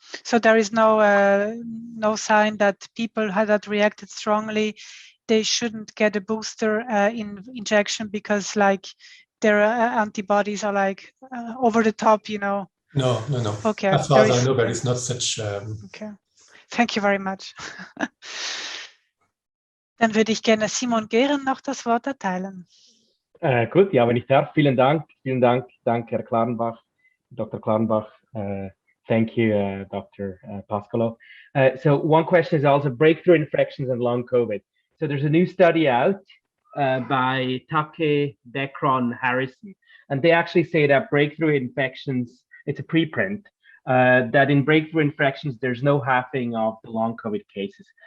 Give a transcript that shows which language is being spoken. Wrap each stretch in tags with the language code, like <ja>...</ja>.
<en>So there is no sign that people that reacted strongly, they shouldn't get a booster injection because their antibodies are over the top, No. Okay. As far as I know, there is not such. Okay. Thank you very much.</en> <de>Dann würde ich gerne Simon Gehren noch das Wort erteilen. Gut, ja, wenn ich darf, vielen Dank, Herr Klarenbach, Dr.</de> <en>Klarenbach. Thank you, Dr. Pascolo. So one question is also breakthrough infections and long COVID. So there's a new study out by Take, Decron, Harrison, and they actually say that breakthrough infections, it's a preprint, that in breakthrough infections, there's no halving of the long COVID cases.</en>